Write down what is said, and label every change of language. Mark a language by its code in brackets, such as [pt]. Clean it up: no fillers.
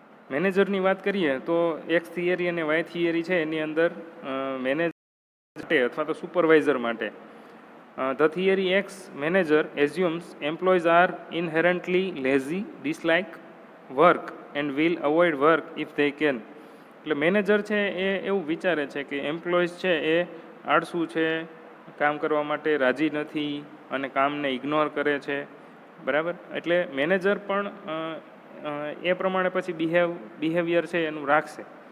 [gu] મેનેજરની વાત કરીએ તો એક્સ થિયરી અને વાય થિયરી છે એની અંદર મેનેજર માટે અથવા તો સુપરવાઇઝર માટે [en] The theory X manager assumes employees are inherently lazy, dislike work and will avoid work if they can. [gu] એટલે મેનેજર છે એ એવું વિચારે છે કે એમ્પ્લોઈઝ છે એ આળસુ છે, કામ કરવા માટે રાજી નથી અને કામને ઇગ્નોર કરે છે, બરાબર. એટલે મેનેજર પણ એ પ્રમાણે પછી બિહેવિયર છે એનું રાખશે.